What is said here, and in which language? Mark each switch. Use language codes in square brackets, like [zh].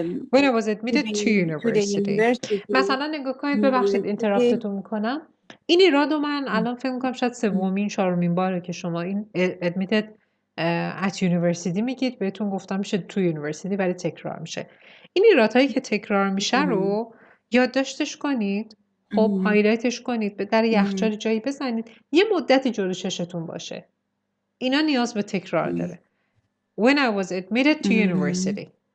[en] When I was admitted to university. [fa] مثلا نگاه کنید ببخشید اینتراپتتون میکنم. این ایراد رو من الان فکر میکنم شاید سومین چهارمین باره که شما این [en] admitted at university [fa] میگید بهتون گفتم میشه to university ولی تکرار میشه. این ایرادهایی که تکرار میشه رو یادداشتش کنید. خب هایلایتش کنید به در یخچال جایی بزنید یه مدتی جلو چشتون باشه. اینا نیاز به تکرار داره. [en] When I was admitted to university.